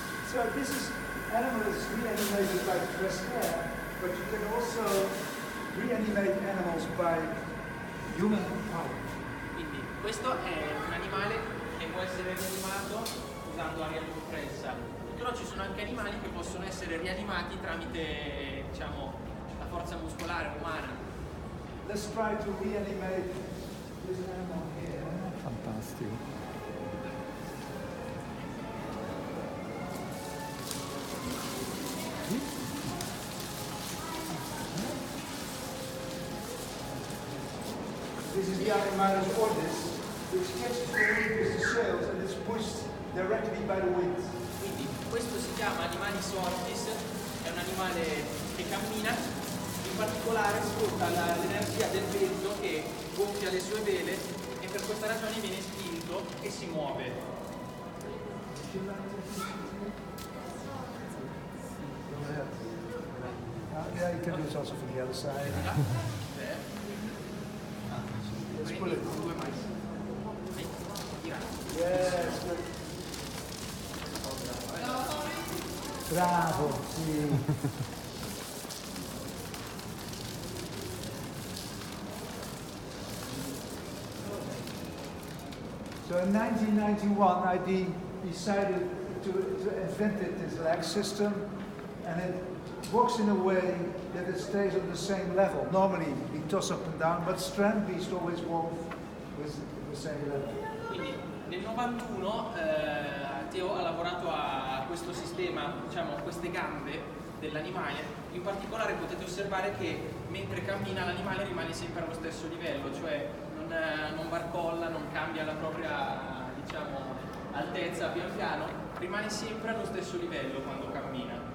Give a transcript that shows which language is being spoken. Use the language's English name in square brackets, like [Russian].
[English] So this is animal is reanimated by pressed air, but you can also reanimate animals by human power. [Italian] Quindi questo è un animale che può essere rianimato usando aria compressa, però ci sono anche animali che possono essere rianimati tramite, diciamo, la forza muscolare umana. [English] Let's try to reanimate this animal here. [Italian] Fantastico. [English] This is the Animalis orbis, which catches the wind with the sails and it's pushed directly by the wind. [Italian] Quindi Questo si chiama animalis ortis, è un animale che cammina, in particolare sfrutta l'energia del vento che gonfia le sue vele e per questa ragione viene spinto e si muove. [English] Yeah, you can do it also from the other side. Let's put it. Yes, good. [Italian] Bravo, sì. [English] So in 1991, I decided to invent this leg system, and it works in a way that it stays on the same level. Normally we toss up and down, but strand beast always walk with the same level. [Italian] Quindi nel 91 Theo ha lavorato a questo sistema, diciamo a queste gambe dell'animale. In particolare potete osservare che mentre cammina l'animale rimane sempre allo stesso livello, cioè non barcolla, non cambia la propria, diciamo, altezza pian piano, rimane sempre allo stesso livello quando cammina.